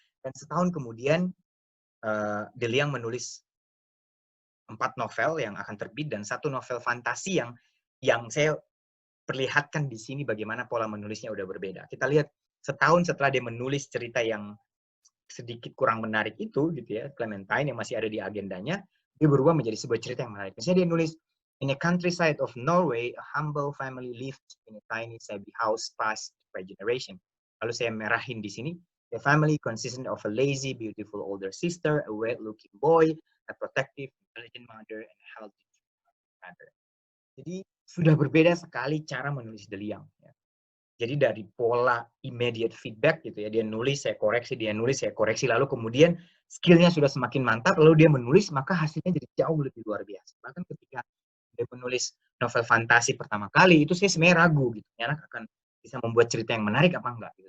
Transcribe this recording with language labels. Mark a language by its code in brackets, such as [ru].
[id] Dan setahun kemudian De Liang menulis 4 novel yang akan terbit dan 1 novel fantasi yang saya perlihatkan di sini bagaimana pola menulisnya udah berbeda. Kita lihat setahun setelah dia menulis cerita yang sedikit kurang menarik itu gitu ya, Clementine yang masih ada di agendanya, dia berubah menjadi sebuah cerita yang menarik. Misalnya dia nulis, [en] in a countryside of Norway, a humble family lived in a tiny shabby house passed by generation. [id] Lalu saya merahin di sini, [en] the family consisted of a lazy, beautiful older sister, a well-looking boy, a protective, intelligent mother, and a healthy father. [id] Jadi sudah berbeda sekali cara menulis De Liang. Ya. Jadi dari pola immediate feedback gitu ya, dia nulis, saya koreksi, dia nulis, saya koreksi, lalu kemudian skillnya sudah semakin mantap, lalu dia menulis, maka hasilnya jadi jauh lebih luar biasa. Bahkan ketika dia menulis novel fantasi pertama kali, itu saya sebenarnya ragu gitu, anak akan bisa membuat cerita yang menarik apa enggak gitu.